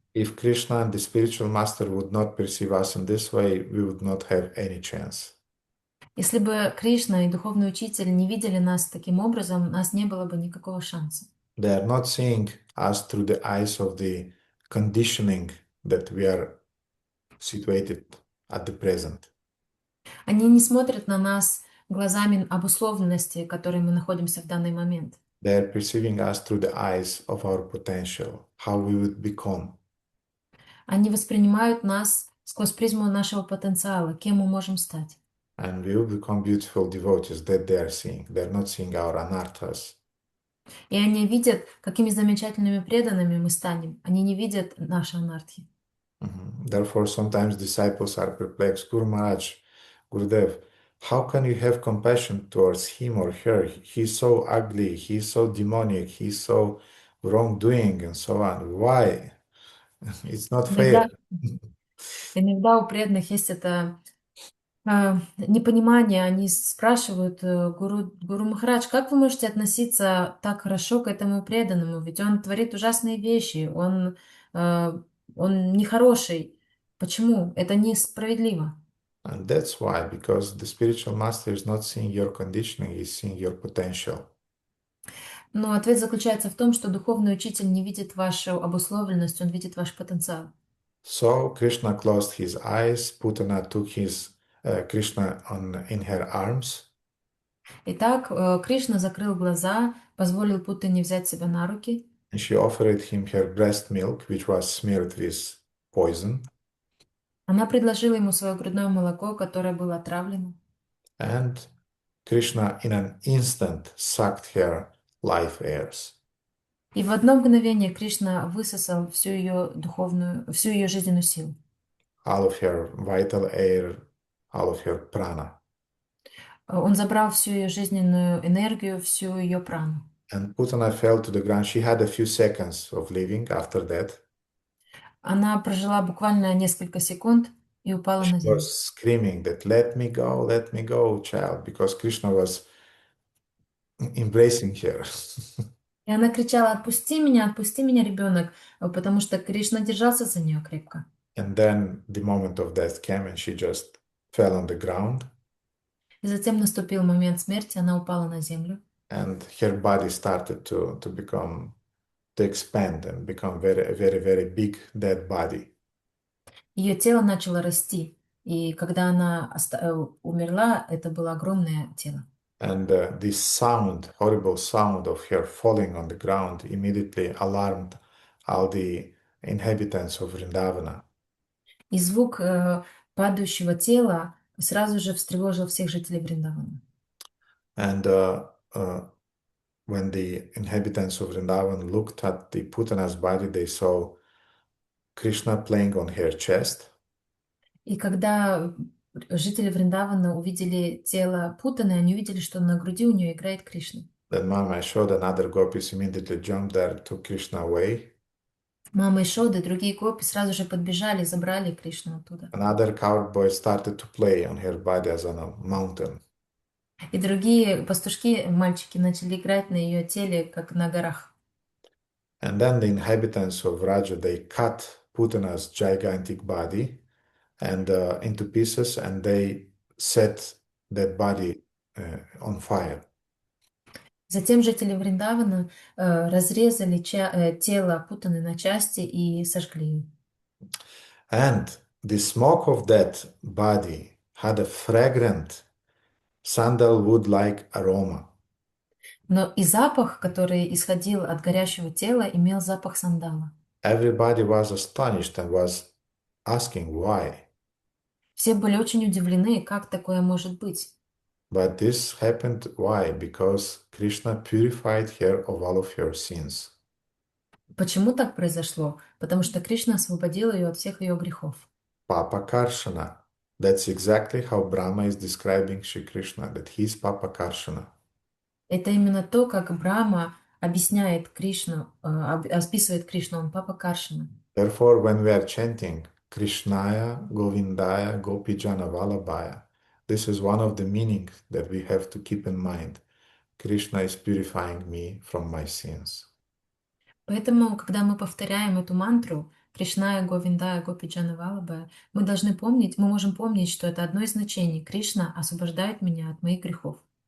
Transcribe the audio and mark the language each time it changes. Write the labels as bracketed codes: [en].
[en] If Krishna and the spiritual master would not perceive us in this way, we would not have any chance. [ru] Если бы Кришна и духовный учитель не видели нас таким образом, у нас не было бы никакого шанса. [en] They are not seeing us through the eyes of the conditioning that we are situated at the present. [ru] Они не смотрят на нас глазами обусловленности, в которой мы находимся в данный момент. [en] They are perceiving us through the eyes of our potential, how we would become. [ru] Они воспринимают нас сквозь призму нашего потенциала, кем мы можем стать. [en] And we will become beautiful devotees that they are seeing. They are not seeing our anarthas. [ru] И они видят, какими замечательными преданными мы станем. Они не видят наши анархи. [en] Therefore, sometimes disciples are perplexed. Guru Maharaj, Gurudev, how can you have compassion towards him or her? He's so ugly, he's so demonic, he's so wrongdoing, and so on. Why? It's not fair. [ru] Иногда у преданных есть это непонимание. Они спрашивают Гуру Махарадж, как вы можете относиться так хорошо к этому преданному? Ведь он творит ужасные вещи, он нехороший. Почему? Это несправедливо. [en] And that's why, because the spiritual master is not seeing your conditioning, he's seeing your potential. [ru] Но ответ заключается в том, что духовный учитель не видит вашу обусловленность, он видит ваш потенциал. [en] So Krishna closed his eyes, Putana took Krishna in her arms, [ru] Итак, Кришна закрыл глаза, позволил Путане взять себя на руки, [en] and she offered him her breast milk, which was smeared with poison. [ru] она предложила ему свое грудное молоко, которое было отравлено. [en] And Krishna in an instant sucked her life airs. [ru] И в одно мгновение Кришна высосал всю ее жизненную силу. [en] All of her vital air, all of her prana. [ru] Он забрал всю ее жизненную энергию, всю ее прану. [en] And Putana fell to the ground. She had a few seconds of living after that. [ru] Она прожила буквально несколько секунд и упала на [en] She [ru] землю. [en] was screaming that, let me go, child, because Krishna was embracing her. [ru] И она кричала: отпусти меня, ребенок, потому что Кришна держался за нее крепко. [en] And then the moment of death came and she just fell on the ground. [ru] И затем наступил момент смерти, она упала на землю. [en] And her body started to expand and become very big dead body. [ru] Ее тело начало расти, и когда она умерла, это было огромное тело. [en] And this sound, horrible sound of her falling on the ground immediately alarmed all the inhabitants of Vrindavana. [ru] И звук падающего тела сразу же встревожил всех жителей Вриндавана. [en] And when the inhabitants of Vrindavan looked at the Putana's body, they saw Krishna playing on her chest. [ru] И когда жители Вриндавана увидели тело Путаны, они увидели, что на груди у нее играет Кришна. [en] Then Mama Yashoda and other gopis immediately jumped there, took Krishna away. [ru] Мама Ишода и другие гопи сразу же подбежали и забрали Кришну оттуда. [en] Another cowboy started to play on her body as on a mountain. [ru] И другие пастушки, мальчики, начали играть на ее теле, как на горах. [en] And then the inhabitants of Raja, they cut Putana's gigantic body and into pieces, and they set that body on fire. [ru] Затем жители Вриндавана разрезали тело Путаны на части и сожгли ее. [en] And the smoke of that body had a fragrant sandalwood-like aroma. [ru] Но и запах, который исходил от горящего тела, имел запах сандала. [en] Everybody was astonished and was asking why. [ru] Все были очень удивлены, как такое может быть. [en] But this happened why? Because Krishna purified her of all of her sins. [ru] Почему так произошло? Потому что Кришна освободил ее от всех ее грехов. [sa] Papa Karshana. [en] That's exactly how Brahma is describing Shri Krishna, that he is Papa Karshana. [ru] Это именно то, как Брахма объясняет Кришну, описывает Кришну, он Папа Каршина. [en] Therefore, when we are chanting Krishnaya, Govindaya, Gopijana Vallabhaya, this is one of the meanings that we have to keep in mind. Krishna is purifying me from my sins. [ru] Поэтому, когда мы повторяем эту мантру Кришная, Говиндая, Гопиджана Валабая, мы можем помнить, что это одно из значений. Кришна освобождает меня от моих грехов.